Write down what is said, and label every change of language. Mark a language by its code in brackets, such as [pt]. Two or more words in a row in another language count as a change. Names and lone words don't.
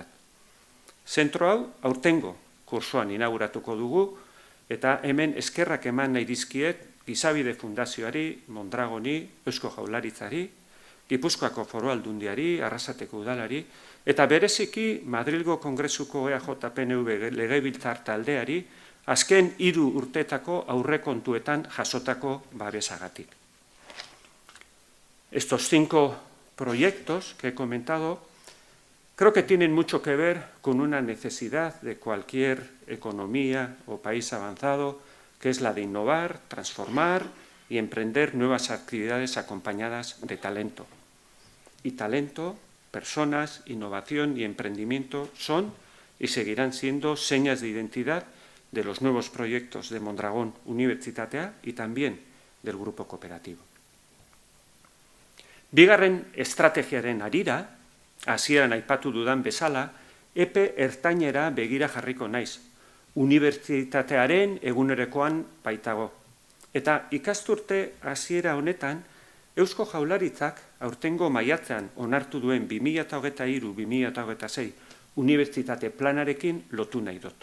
[eu] Zentro hau aurtengo kursoan inauguratuko dugu eta hemen eskerrak eman nahi dizkiet Gizabide Fundazioari, Mondragoni, Eusko Jaurlaritzari, Gipuzkoako Foru Aldundiari, Arrasateko Udalari, eta bereziki Madrilgo Kongresuko EAJ-PNV legebiltzar taldeari azken 3 urteetako aurrekontuetan jasotako babesagatik. [es] Estos 5 proyectos que he comentado creo que tienen mucho que ver con una necesidad de cualquier economía o país avanzado, que es la de innovar, transformar y emprender nuevas actividades acompañadas de talento. Y talento, personas, innovación y emprendimiento son y seguirán siendo señas de identidad de los nuevos proyectos de Mondragon Unibertsitatea y también del grupo cooperativo. [eu] Bigarren estrategiaren harira, hasieran aipatu dudan bezala, epe ertainera begira jarriko naiz, unibertsitatearen egunerokoan baitago. Eta ikasturte hasiera honetan, Eusko Jaurlaritzak aurtengo maiatzean onartu duen 2023-2026 unibertsitate planarekin lotu nahi dut.